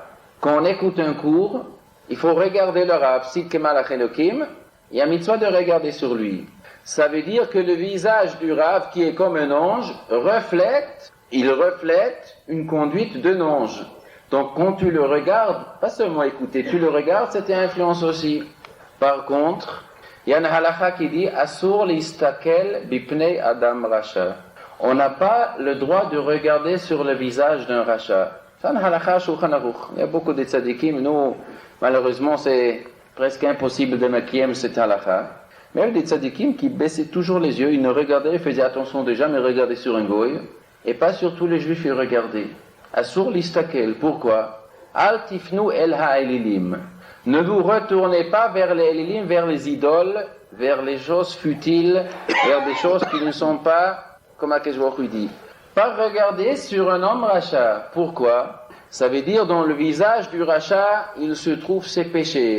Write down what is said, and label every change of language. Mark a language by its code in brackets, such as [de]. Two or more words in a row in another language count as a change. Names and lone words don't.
[fr] Quand on écoute un cours, il faut regarder le Rav, [he] Sid Kemalach Elokim, [fr] il y a mitzvah de regarder sur lui. Ça veut dire que le visage du Rav, qui est comme un ange, reflète une conduite d'un ange. Donc quand tu le regardes, pas seulement écouter, tu le regardes, ça t'influence aussi. Par contre, il y a une halakha qui dit [he] Asur listakel bipnei adam racha. [fr] On n'a pas le droit de regarder sur le visage d'un racha. C'est une halakha Shulchan Aruch. Il y a beaucoup de tzadikim. Nous, malheureusement, c'est presque impossible de maquiller cette halakha. Mais il y a des tzadikim qui baissaient toujours les yeux. Ils ne regardaient, ils faisaient attention de jamais regarder sur un goy. Et pas sur tous les juifs, ils regardaient. [he] Asur listakel. Pourquoi? Al tifnu el ha'elilim. [fr] Ne vous retournez pas vers les elilim, vers les idoles, vers les choses futiles, vers des choses qui ne sont pas, comme [he] Akash Baruch Hu [fr] dit. Pas regarder sur un homme rachat. Pourquoi? Ça veut dire dans le visage du rachat, il se trouve ses péchés.